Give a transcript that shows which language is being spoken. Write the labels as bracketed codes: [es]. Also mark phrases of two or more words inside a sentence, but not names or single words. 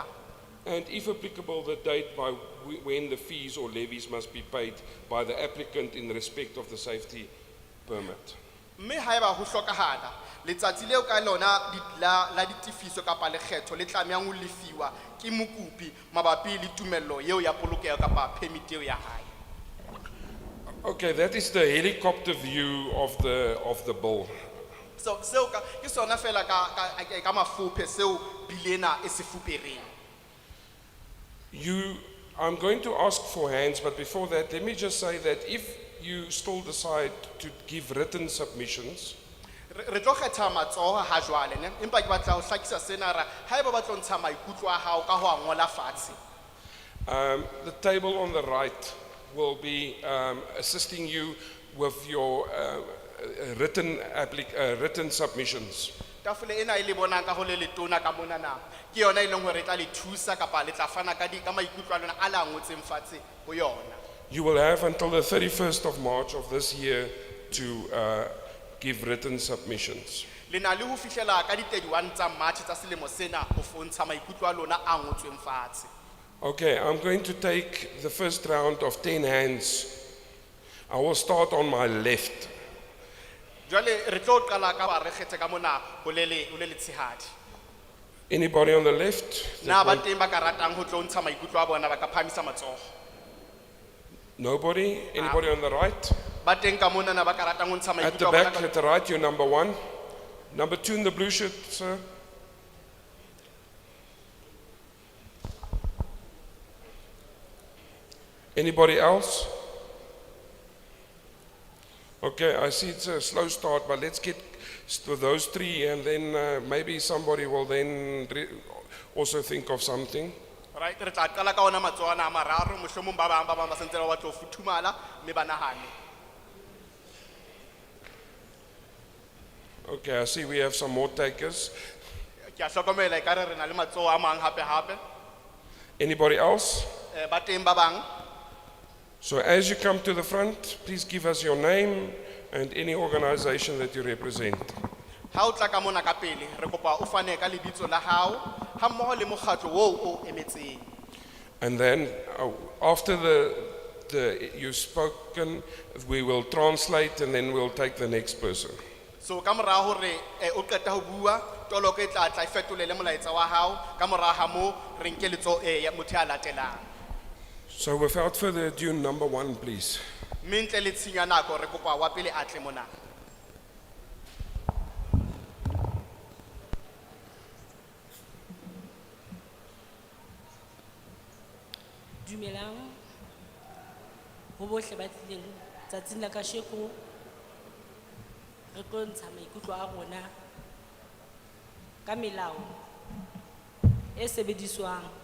[en] And if applicable, the date by when the fees or levies must be paid by the applicant in respect of the safety permit. [st] Mme haeba ho hlokahala letsatsi leo ka lona la ditifiso kapa lekgetho le tlamehang ho lefiwa ke mokopi mabapi le tumello eo ya polokeho kapa permit eo ya hae. [en] Okay, that is the helicopter view of the bill. [st] So ke sona fela ka mafuphe seo bilena e se fupereng. [en] I'm going to ask for hands, but before that, let me just say that if you still decide to give written submissions, [st] Re tlo kgetha matsoho ha jwale ne empa ke batla ho hlakisa sena ra haeba ba tlo ntsha maikutlo a hao ka ho a ngola fatshe. [en] the table on the right will be assisting you with your written submissions. [st] Tafole ena e le bonang ka ho le letona ka mona na ke yona e leng hore e tla le thusa kapa le tla fana ka maikutlo a lona a la ngotseng fatshe ho yona. [en] You will have until the 31st of March of this year to give written submissions. [st] Le na le ho fihlela ka di 31 tsa March tsa selemo sena ho fontsha maikutlo a lona a ngotsweng fatshe. [en] Okay, I'm going to take the first round of 10 hands. I will start on my left. [st] Jwale re tlo qala ka ba re kgethe ka mona ho le tshehadi. [en] Anybody on the left? [st] Na ba teng ba ka ratang ho tlo ntsha maikutlo a bona ba ka phamisa matsoho. [en] Nobody? Anybody on the right? [st] Ba teng ka mona na ba ka ratang ho ntsha [en] At the [st] maikutlo a [en] back, [st] bona. [en] at the right, you're number 1. Number 2 in the blue shirt, sir. Anybody else? Okay, I see it's a slow start, but let's get to those 3 and then maybe somebody will then also think of something. Right, [st] re tla qala ka ona matsoho ana a mararo mohlomong ba bang ba sentse ba batla ho futhumala mme ba nahane. [en] Okay, I see we have some more takers. [st] Ke a hlokomela ekare re na le matsoho a mang hape. [en] Anybody else? [st] Ba teng ba bang. [en] So as you come to the front, please give us your name and any organization that you represent. [st] Ha o tla ka mona ka pele re kopa o fane ka lebitso la hao ha mmoho le mokgatlo o emetseng. [en] And then after you've spoken, we will translate and then we'll take the next person. [st] So ka mora hore o qeta ho bua toloko e tla e fetolele molaetsa wa hao ka mora ha moo re nke letso ya motho ya latelang. [en] So without further ado, number 1, please. [st] Mme ntle le tshenyo ya nako re kopa wa pele a tle mona. Dumelang ho bohle ba tlileng tsatsing la kasheko re tlo ntsha maikutlo a rona ka melao e sebediswang